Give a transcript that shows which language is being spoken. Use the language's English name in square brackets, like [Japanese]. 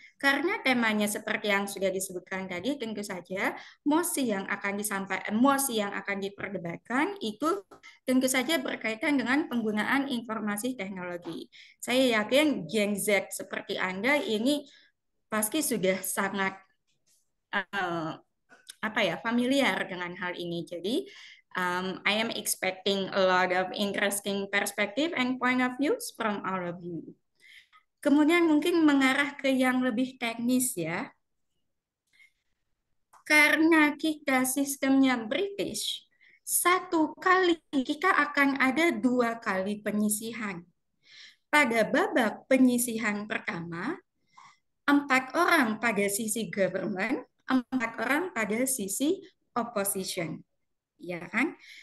[Indonesian] Karena temanya seperti yang sudah disebutkan tadi, tentu saja mosi yang akan diperdebatkan itu tentu saja berkaitan dengan penggunaan informasi teknologi. Saya yakin Gen Z seperti Anda ini pasti sudah sangat familiar dengan hal ini. Jadi [English] I am expecting a lot of interesting perspective and point of views from all of you. [Indonesian] Kemudian mungkin mengarah ke yang lebih teknis ya. Karena kita sistemnya British, satu kali kita akan ada 2 kali penyisihan. Pada babak penyisihan pertama, 4 orang pada sisi government, 4 orang pada sisi opposition. Ya kan?